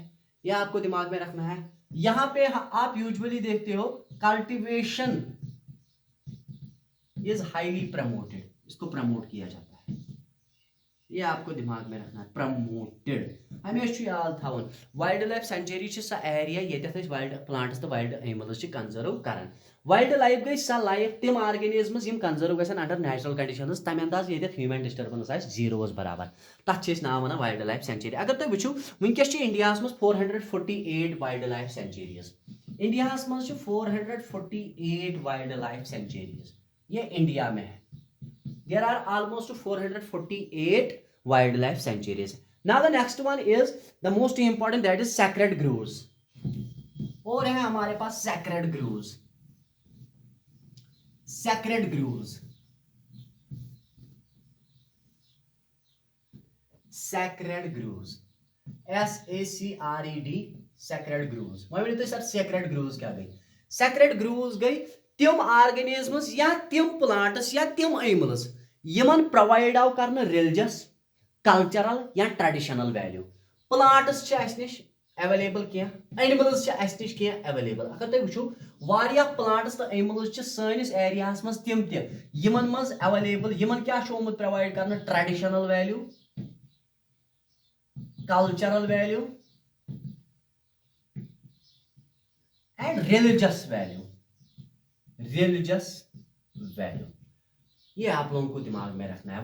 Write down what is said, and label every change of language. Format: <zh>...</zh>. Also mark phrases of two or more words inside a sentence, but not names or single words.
<hi>यह आपको दिमाग में रखना है। यहां पे आप यूजुअली देखते हो</hi> <en>cultivation is highly promoted,</en> <hi>इसको प्रमोट किया जाता है, ये आपको दिमाग में रखना है, प्रमोटेड</hi> <ks>हमेशा याद थावन।</ks> <en>wildlife sanctuary</en> <ks>सह एरिया ये</ks> <en>wild plants</en> <ks>तो</ks> <en>wild animals</en> <ks>कंजर्व करान।</ks> <en>wildlife</en> <ks>गई सह लाइफ तिम ऑर्गेनिजम्स यम कंजर्व गसन</ks> <en>under natural conditions</en> <ks>तम अंदाज ये</ks> <en>human disturbance</en> <ks>आस जीरोस बराबर, तथ नाम वन</ks> <en>wildlife sanctuary.</en> <ks>अगर तुम वो वनकस इंडिया मज 448</ks> <en>wildlife sanctuaries,</en> <ks>इंडिया मज 448</ks> <en>wildlife sanctuaries,</en> <hi>ये इंडिया में है।</hi> <en>There are almost 448 wildlife sanctuaries. Now the next one is the most important, that is sacred groves.</en> <hi>और है हमारे पास</hi> <en>sacred groves. Sacred groves. Sacred groves. SACRED. Sacred groves.</en> <hi>मैं बोलते सर</hi> <en>sacred groves</en> <ks>क्या गई?</ks> <en>Sacred groves</en> <ks>गई तिम ऑर्गेनिजम्स या तिम प्लांट्स या तिम एनिमल्स यमन प्रोवाइड आव करने</ks> <en>religious, cultural</en> <ks>या</ks> <en>traditional value.</en> <ks>प्लांट्स निश अवेलेबल क्या, एनिमल्स निश क्या अवेलेबल। अगर तुम वो वारिया प्लांट्स तो एनिमल्स सैनिस एरियास मज तिम यमन मज अवेलेबल, यमन क्या प्रोवाइड करने</ks> <en>traditional value, cultural value and religious value, religious value,</en> <hi>ये आप लोगों को दिमाग में रखना है।</hi>